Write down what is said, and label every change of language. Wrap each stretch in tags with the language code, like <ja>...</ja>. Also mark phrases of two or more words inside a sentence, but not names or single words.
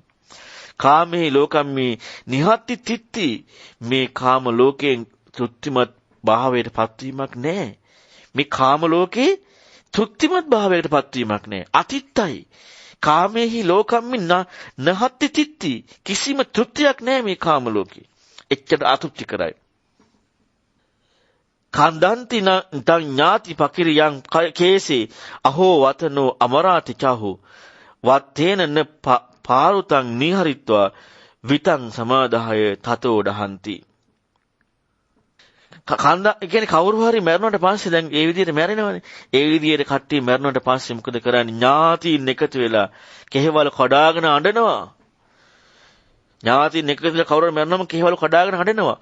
<pi>කාමේ ලෝකම්මි නිහත්ති තිත්ති</pi> <si>මේ කාම ලෝකයෙන් තෘප්තිමත් භාවයට පත්වීමක් නැහැ. මේ කාම ලෝකේ තෘප්තිමත් භාවයට පත්වීමක් නැහැ. අතිත්තයි.</si> <pi>කාමේහි ලෝකම්මි නහත්ති තිත්ති</pi> <si>කිසිම තෘප්තියක් නැහැ මේ කාම ලෝකේ. එච්චර අතෘප්ති කරයි.</si> <pi>කන්දන්ති තං ඥාති පකිරියං කේසේ අහෝ වතනෝ අමරාති චහෝ වත්තේන න පාරුතං නිහරිත්වා විතං සමාදාය තතෝ දහන්ති.</pi> <si>කියන්නේ කවුරු හරි මැරුණාට පස්සේ දැන් ඒ විදිහට මැරෙනවනේ. ඒ විදිහට කට්ටිය මැරුණාට පස්සේ මොකද කරන්නේ? ඥාතීන් එකතු වෙලා කෙහෙවල කඩාගෙන අඬනවා. ඥාතීන් එකතු වෙලා කවුරු මැරුණාම කෙහෙවල කඩාගෙන අඬනවා.</si>